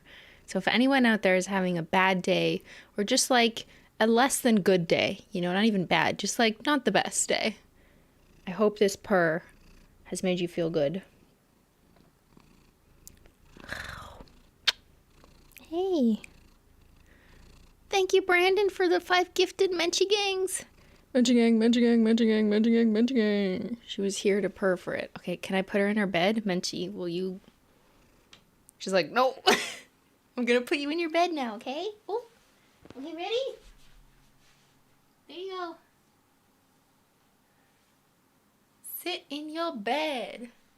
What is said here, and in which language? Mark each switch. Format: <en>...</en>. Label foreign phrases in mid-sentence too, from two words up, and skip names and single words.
<en>So if anyone out there is having a bad day or just like a less than good day, you know, not even bad, just like not the best day, I hope this purr has made you feel good. Hey. Thank you, Brandon, for the 5 gifted Menchie Gangs. Menchie Gang, Menchie Gang, Menchie Gang, Menchie Gang, Menchie Gang. She was here to purr for it. Okay, can I put her in her bed? Menchie, will you? She's like, no. I'm gonna put you in your bed now, okay? Oh, okay, ready? There you go. Sit in your bed.</en>